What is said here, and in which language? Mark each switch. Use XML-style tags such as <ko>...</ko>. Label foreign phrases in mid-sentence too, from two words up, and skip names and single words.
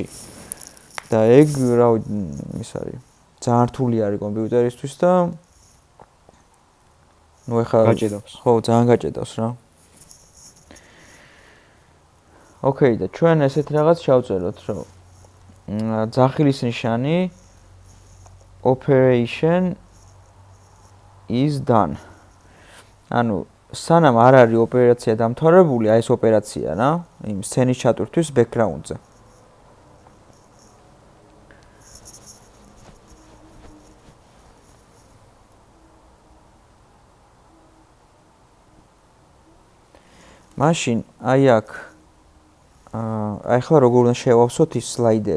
<ka>და ეგ რავი, ის არის ძალიან რთული არის კომპიუტერისთვის და ნუ ეხლა გაჭედავს. ხო, ძალიან გაჭედავს რა. ოკეი, და ჩვენ ესეთ რაღაც შევწეროთ, რომ ძახილის ნიშანი</ka> <en>operation is done.</en> <ka>ანუ სანამ არ არის ოპერაცია დამთავრებული, აი ეს ოპერაცია რა, იმ სცენის ჩატვირთვის background-ზე. მაშინ აი აქ აი ახლა როგორ უნდა შევავსოთ ის სლაიდერი.</ka>